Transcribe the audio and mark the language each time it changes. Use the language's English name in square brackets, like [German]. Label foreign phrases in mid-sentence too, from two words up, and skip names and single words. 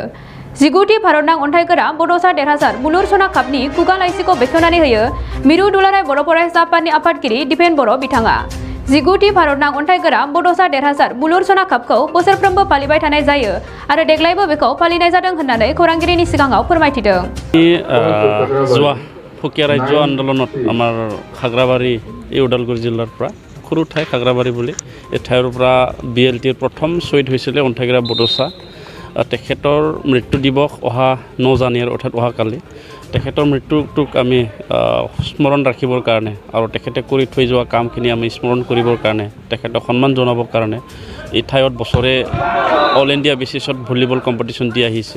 [Bodo] 19थि भारतनां अन्थाइगोरा बड'सा देरहासार बुलुर सना कापनि खुगा लाइसिखौ बेखेवनानै होयो मिरु दुलाराय बर' फरायसा आफादनि आफादगिरि दिपेन बर' बिथाङा। 19थि भारतनां अन्थाइगोरा बड'सा देरहासार बुलुर सना कापखौ बोसोरफ्रोमबो फालिबाय थानाय जायो आरो देग्लायबो बेखौ फालिनाय जादों होननानै खौरांगिरिनि सिगाङाव फोरमायथिदों। [Assamese] যোৱা ফকিয়া ৰাজ্য আন্দোলনত আমাৰ খাগ্ৰাবাৰী এই ওদালগুৰি জিলাৰ পৰা সৰু ঠাই খাগ্ৰাবাৰী বুলি এই ঠাইৰ পৰা BLTৰ প্ৰথম শ্বহীদ হৈছিলে অন্থাইগৰা বড'চা। তেখেতৰ মৃত্যু দিৱস অহা 9 জানুৱাৰী অৰ্থাৎ অহাকালি তেখেতৰ মৃত্যুটোক আমি স্মৰণ ৰাখিবৰ কাৰণে আৰু তেখেতে কৰি থৈ যোৱা কামখিনি আমি স্মৰণ কৰিবৰ কাৰণে তেখেতক সন্মান জনাবৰ কাৰণে এই ঠাইত বছৰে [English] all India basis volleyball competition [Assamese] দি আহিছে।